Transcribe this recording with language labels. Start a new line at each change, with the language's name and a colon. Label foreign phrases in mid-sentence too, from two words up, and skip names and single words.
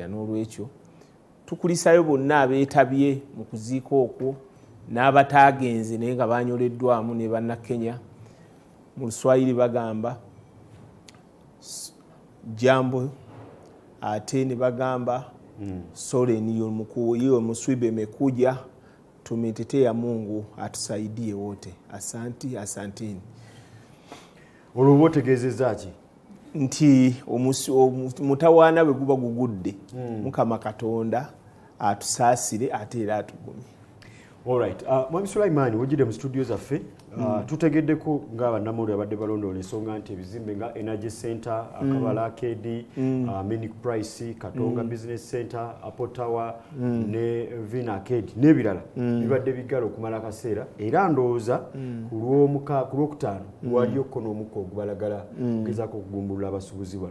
Ganda: N'olwekyo tukulisayo bonna abeetabye mu kuziika okwo n'abataagenze naye nga banyoleddwamu ne bannakenya. Mu Luswayiri bagamba jambo ate ne bagamba
Swahili: sore niyo mkuu, hiyo msiba imekuja, tumetetea Mungu atusaidie wote. Asanteni.
Ganda: Olwo otegeezezza ki? Nti mutawaana bwe guba gugudde Mukama Katonda atusaasire ate era atugumye.
English: Alright.
Ganda: Mwami Sulaiman wajide mu studio zaffe tutegeddeko ng'abannamawulire abadde balondoola ensonga nti ebizimbe nga Energy Center, Akabala Arcade, Minic Price, Katonga Business Center, Apple Tower ne Vina Arcade n'ebirala bibadde bigala okumala akaseera era ndowooza ku lwokutaano waliyo n'omukka ogubalagala okugezaako okugumbulula abasuubuzi bano.